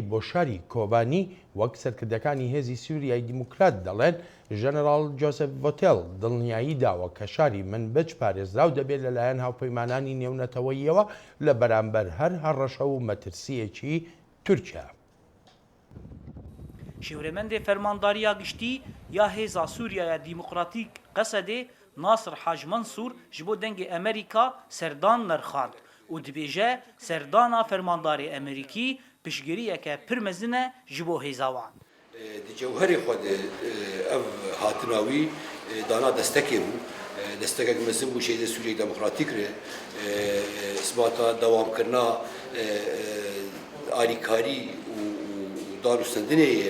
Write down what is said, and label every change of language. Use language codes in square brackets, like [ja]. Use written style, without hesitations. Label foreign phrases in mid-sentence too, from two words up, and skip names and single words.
[ckb] بۆ شاری کۆبانی وەک سەرکردەکانی هێزی سووریای دیموکرات دەڵێن ژەنەڕاڵ جۆسف ڤۆتێل دڵنیایی داوە کە شاری منبج پارێزراو دەبێت لەلایەن هاوپەیمانانی نێونەتەوەییەوە لە بەرامبەر هەر هەڕەشە و مەترسیەکی تورکیا. [ku] شێورەمەندێ فەرماندارییا گشتی یا هێزا سووریایە دیموکراتیک قەسەدێ ناصر حاج منصور ji bo dengê Amerîka serdan nirxand û dibêje serdana fermandarê Amerîkî piştgiriyeke pir mezin e ji bo hêza wan. Di cewherê xwe de ev hatina wî dana destekê bû destekek mezin bû şêdê Sûriyeyê Demokratîk re isbata dewamkirina alîkarî û darûstendinê ye.